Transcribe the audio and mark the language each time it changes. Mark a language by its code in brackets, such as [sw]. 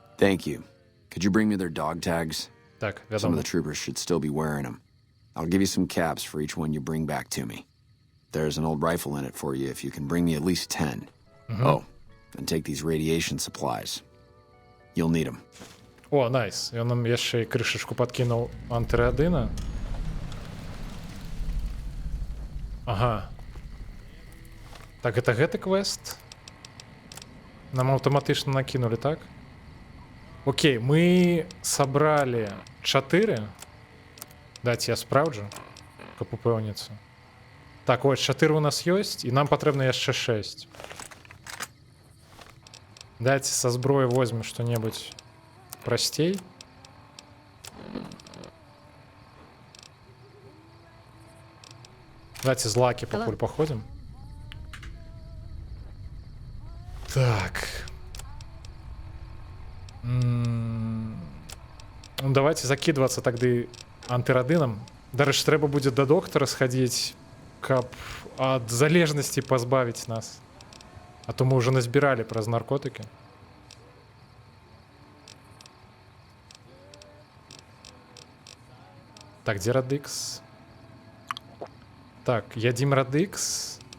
[en] Thank you. Could you bring me their dog tags? [be] Так, [en] Some of [be] вядома. [en] the troopers should still be wearing them. I'll give you some caps for each one you bring back to me. There's an old rifle in it for you if you can bring me at least 10. Oh, and take these radiation supplies. You'll need them. [be] О, найс. Ён нам яшчэ і крышачку падкінуў антырэадына. Ага. Так, это гэты квест? Нам аўтаматычна накінулі, так? Окей, мы сабралі 4. Дайце я спраўджу, каб упэўніцца. Так, ось 4 у нас ёсць, і нам патрэбна яшчэ 6. Дайце са зброі возьмем што-небудзь прасцей. Давайте з лакі пакуль паходзім. Так. Ну, давайте закидываться тады антырадынам. Дарэчы, трэба будзе да доктара схадзіць, каб ад залежнасці пазбавіць нас. А то мы ўжо назбіралі праз наркотыкі. Так, дзе радыкс? Так, ядзім радыкс.